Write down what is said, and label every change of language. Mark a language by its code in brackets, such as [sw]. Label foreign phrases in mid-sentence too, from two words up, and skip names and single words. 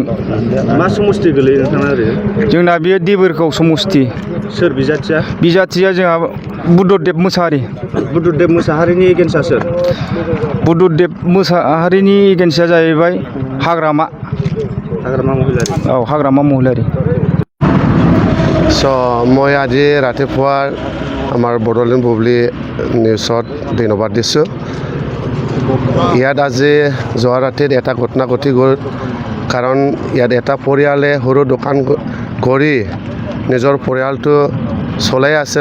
[brx] मा समस्ति गोलैयो नोंथाङा ओरैनो? जोंना बेयो देबोरगाव समस्ति। सोर बिजाथिया? बिजाथिया जोंहा बुद्धदेब मोसाहारि। बुद्धदेब मोसाहारिनि एगेन्स्टआ सोर? बुद्धदेब मोसाहारिनि एगेन्स्टआ जाहैबाय हाग्रामा महिलारी। औ, हाग्रामा महिलारी। [as] মই আজি ৰাতিপুৱা আমাৰ বড়োলেণ্ড বুবলি নিউজত ধন্যবাদ দিছোঁ। ইয়াত আজি যোৱা ৰাতিত এটা ঘটনা ঘটি গ'ল। কাৰণ ইয়াত এটা পৰিয়ালে সৰু দোকান কৰি নিজৰ পৰিয়ালটো চলাই আছিল।